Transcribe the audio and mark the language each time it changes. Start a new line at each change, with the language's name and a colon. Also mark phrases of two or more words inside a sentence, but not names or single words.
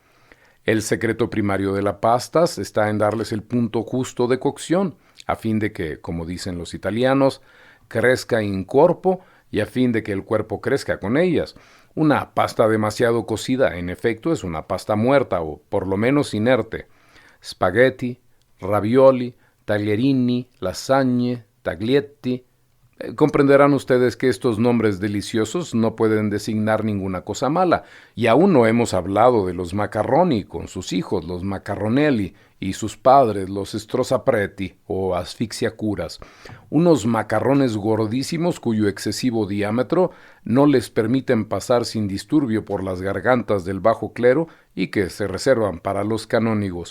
Spanish: El secreto primario de las pastas está en darles el punto justo de cocción, a fin de que, como dicen los italianos, crezca
Italian: in corpo
Spanish: y a fin de que el cuerpo crezca con ellas. Una pasta demasiado cocida, en efecto, es una pasta muerta o por lo menos inerte. Spaghetti, ravioli, taglierini, lasagne, taglietti. Comprenderán ustedes que estos nombres deliciosos no pueden designar ninguna cosa mala, y aún no hemos hablado de los macarroni con sus hijos, los macarronelli, y sus padres, los strozzapreti o asfixiacuras, unos macarrones gordísimos cuyo excesivo diámetro no les permiten pasar sin disturbio por las gargantas del bajo clero y que se reservan para los canónigos.